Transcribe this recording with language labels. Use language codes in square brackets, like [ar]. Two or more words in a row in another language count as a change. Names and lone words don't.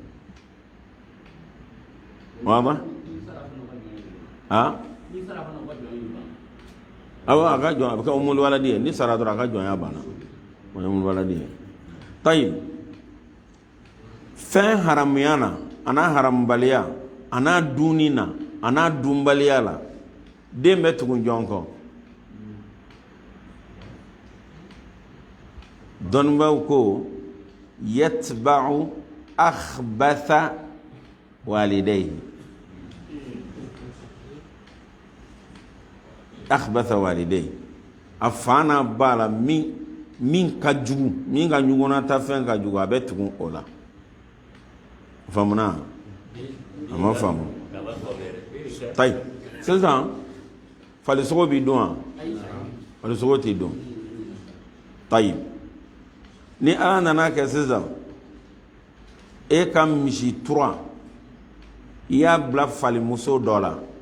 [bm] waba awɔ a ka jɔn a bɛ kɛ umulwaladi ye ni sara dɔrɔn a ka jɔnya banna o ye umulwaladi ye tayib fɛn haramuya na a n'a haramubaliya a n'a dunni na a n'a dunbaliya la den bɛ tugu jɔn kɔ dɔnnibaw ko [ar] يتبع أخبث والديه أخبث والديه [bm] a fa n'a ba la min ka jugu min ka ɲɔgɔnna ta fɛn ka jugu a bɛ tugu o la faamuna a ma faamu tayi sisan falisogo b'i dɔn wa falisogo t'i dɔn tayi ni ala nana kɛ sisan e ka misi tura i y'a bila falimuso dɔ la